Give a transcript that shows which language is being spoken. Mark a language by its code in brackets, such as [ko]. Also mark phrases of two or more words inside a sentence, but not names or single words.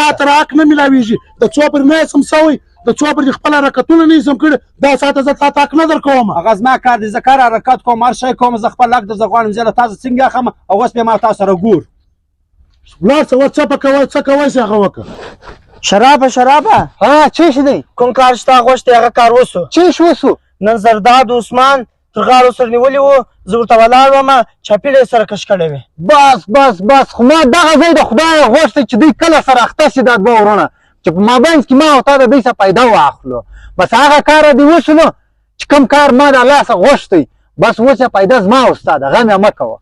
[ps] دا تر حق نه میلاویږي د څو پر نه یې سم سوی د څو پر خپل حرکتونه نه سم کړي دا ساته زه تا حق نه در کوم هغه زما کار دی زه کار حرکت کوم هر شی کوم زه خپل حق درځه غواړم زه له تاسو څنګه اخلم او اوس بیا ما تاسو سره ګور ولاړ څه څه کوئ څه کوئ چې هغه وکړه شرابه ها چی شي دی کوم کار شته غوښتې هغه کار وسو چی شو وسو نن زرداد عثمان تر غاړو سره نیولي وو زه ورته ولاړ وم چاپېړه یې سره کش کړی وې بس خو ما دغه ځای د خدای غوښتې چې دوی کله سره اخته شي دا دوه ورونه چې په مابینځ کې ما او تا د دوی څخه پیدا واخلو بس هغه کار دې وشو نو چې کوم کار ما د الله څخه غوښتی بس اوس یې پیدا زما او ستا ده غم یې مه کوه